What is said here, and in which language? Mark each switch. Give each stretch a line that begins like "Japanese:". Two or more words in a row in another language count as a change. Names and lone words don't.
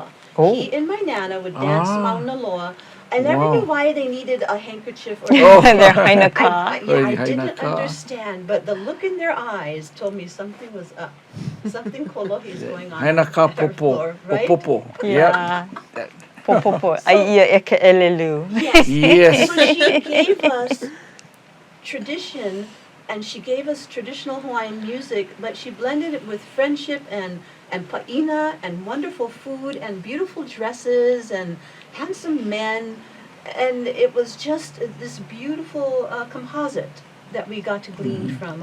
English: He and my Nana would dance Mauna Loa. I never knew why they needed a handkerchief or Their hainaka. I didn't understand, but the look in their eyes told me something was up. Something kolohi is going on. Hainaka at our popo. floor, right? Popo. Yeah. Yep. Popopo. Aiia eke elelu. Yes. So she gave us tradition, and she gave us traditional Hawaiian music, but she blended it with friendship and pa'ina and wonderful food and beautiful dresses and handsome men, and it was just this beautiful composite that we got to glean from.